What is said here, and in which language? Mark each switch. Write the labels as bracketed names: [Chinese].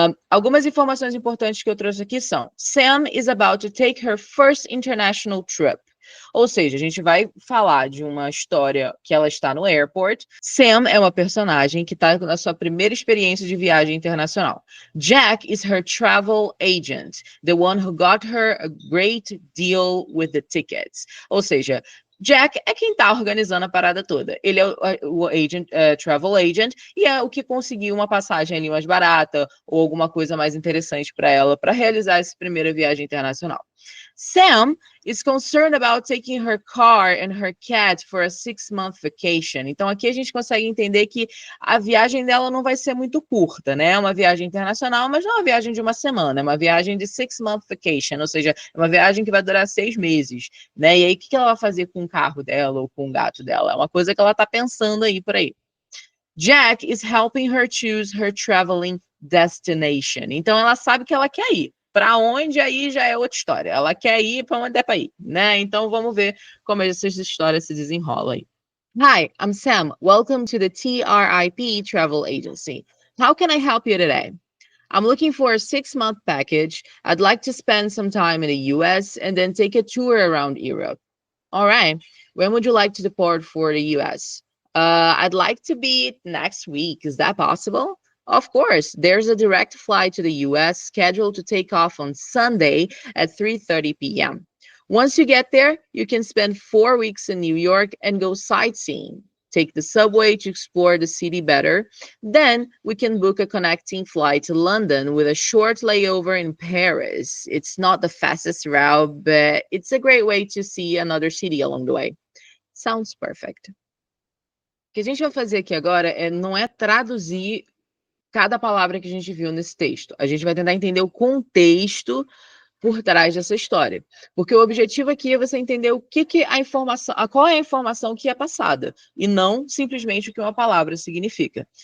[Portuguese] Algumas informações importantes que eu trouxe aqui são: [English] Sam is about to take her first international trip. [Portuguese] Ou seja, a gente vai falar de uma história que ela está no airport. Sam é uma personagem que está na sua primeira experiência de viagem internacional. [English] Jack is her travel agent, the one who got her a great deal with the tickets. [Portuguese] Ou seja, Jack é quem está organizando a parada toda. Ele é o agent, travel agent, e é o que conseguiu uma passagem ali mais barata ou alguma coisa mais interessante para ela para realizar essa primeira viagem internacional. [English] Sam is concerned about taking her car and her cat for a 6-month vacation. [Portuguese] Então, aqui a gente consegue entender que a viagem dela não vai ser muito curta, né? É uma viagem internacional, mas não é uma viagem de uma semana, é uma viagem de 6-month vacation, ou seja, é uma viagem que vai durar 6 meses, né? E aí, o que ela vai fazer com o carro dela ou com o gato dela? É uma coisa que ela tá pensando aí por aí. [English] Jack is helping her choose her traveling destination. [Portuguese] Então, ela sabe que ela quer ir. Para onde aí já é outra história. Ela quer ir para onde é para ir, né? Então vamos ver como essa história se desenrola aí. [English] Hi, I'm Sam. Welcome to the TRIP Travel Agency. How can I help you today? I'm looking for a 6-month package. I'd like to spend some time in the US and then take a tour around Europe. All right. When would you like to depart for the US? I'd like to be next week. Is that possible? Of course, there's a direct flight to the US scheduled to take off on Sunday at 3:30 p.m. Once you get there, you can spend 4 weeks in New York and go sightseeing. Take the subway to explore the city better. Then we can book a connecting flight to London with a short layover in Paris. It's not the fastest route, but it's a great way to see another city along the way. Sounds perfect. [Portuguese] O que a gente vai fazer aqui agora não é traduzir cada palavra que a gente viu nesse texto. A gente vai tentar entender o contexto por trás dessa história. Porque o objetivo aqui é você entender o que a informação, qual é a informação que é passada, e não simplesmente o que uma palavra significa.